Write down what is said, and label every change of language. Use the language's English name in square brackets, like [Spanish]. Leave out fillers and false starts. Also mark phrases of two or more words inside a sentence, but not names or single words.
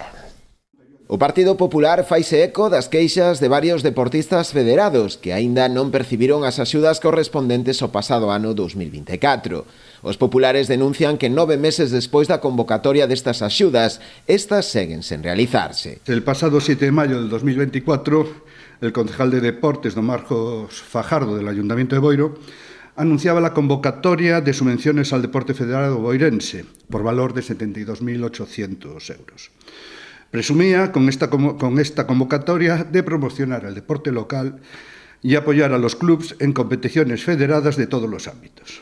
[Galician] O Partido Popular faise eco das queixas de varios deportistas federados que aínda non percibiron as axudas correspondentes ao pasado ano 2024. Os populares denuncian que 9 meses despois da convocatoria destas axudas, estas seguen sen realizarse. [Spanish] El pasado 7 de mayo del 2024, el concejal de Deportes, don Marcos Fajardo, del Ayuntamiento de Boiro, anunciaba la convocatoria de subvenciones al deporte federado boirense por valor de 72.800 euros. Presumía con esta convocatoria de promocionar el deporte local y apoyar a los clubes en competiciones federadas de todos los ámbitos.